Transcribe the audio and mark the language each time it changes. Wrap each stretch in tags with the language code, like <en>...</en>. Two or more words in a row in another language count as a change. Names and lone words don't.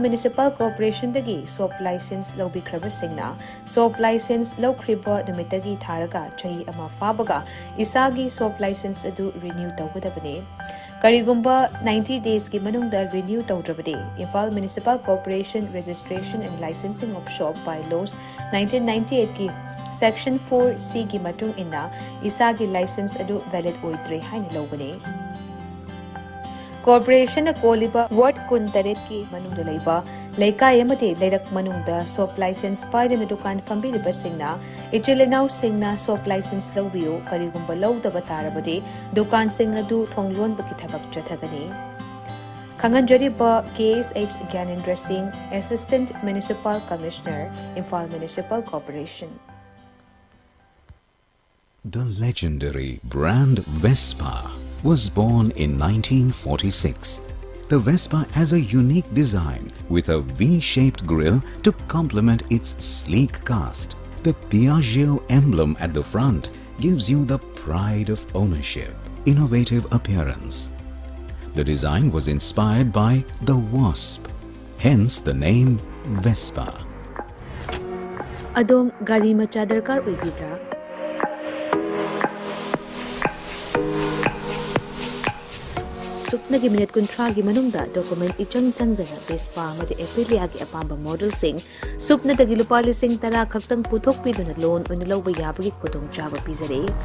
<mni>Municipal Corporation dagi</mni> <en>soap license</en> <mni>laubikraba singna</mni> <en>soap license</en> <mni>laukriba numitagi tharaga chahi ama fabaga isagi</mni> <en>soap license</en> <mni>adu renew tawgadabane Karigumba 90 days ki manungda renew tawdrabade Imphal Municipal Corporation Registration and Licensing of Shop Bylaws 1998 ki Section 4C ki matung inna isagi license adu valid oidre haina lawbane Corporation na koliba Ward Kun Taret ki manungda leiba Laikai amate leirak manungda</mni> <en>soap license</en> <mni>paida na dukan fambiliba singna ichilinau singna</mni> <en>soap license</en> <mni>laubiyo karigumba laudaba tarabade dukan sing adu thonglon baki thabak chathagani Khanganjariba KSH Gyanendra Singh,</mni> <en>Assistant Municipal Commissioner,</en> <mni>Imphal Municipal Corporation.</mni> <en>The legendary brand Vespa was born in 1946. The Vespa has a unique design with a V-shaped grille to complement its sleek cast. The Piaggio emblem at the front gives you the pride of ownership, innovative appearance. The design was inspired by the wasp, hence the name Vespa.</en> <mni>Adom gari macha darkar oibibra Sukna gi minute kuntra gi manungda document ichang changdana Vespa amadi Aprilia gi apamba model sing supna dagi lupa lising tara khaktang puthok piduna loan unilawba yabagi khudong chaba pizare</mni>